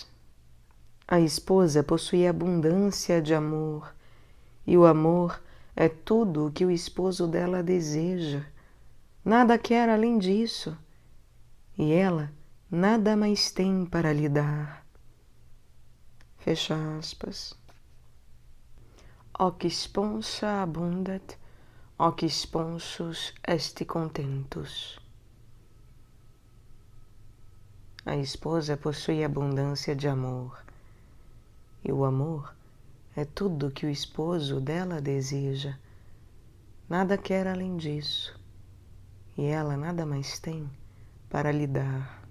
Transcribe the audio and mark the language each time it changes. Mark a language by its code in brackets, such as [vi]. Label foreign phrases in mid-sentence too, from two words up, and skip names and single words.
[pt] A esposa possui abundância de amor, e o amor é tudo o que o esposo dela deseja. Nada quer além disso, e ela nada mais tem para lhe dar. Fecha aspas. [la] Hoc sponsa abundat, hoc sponsus est contentus. [pt] A esposa possui abundância de amor, e o amor é tudo que o esposo dela deseja. Nada quer além disso, e ela nada mais tem para lhe dar.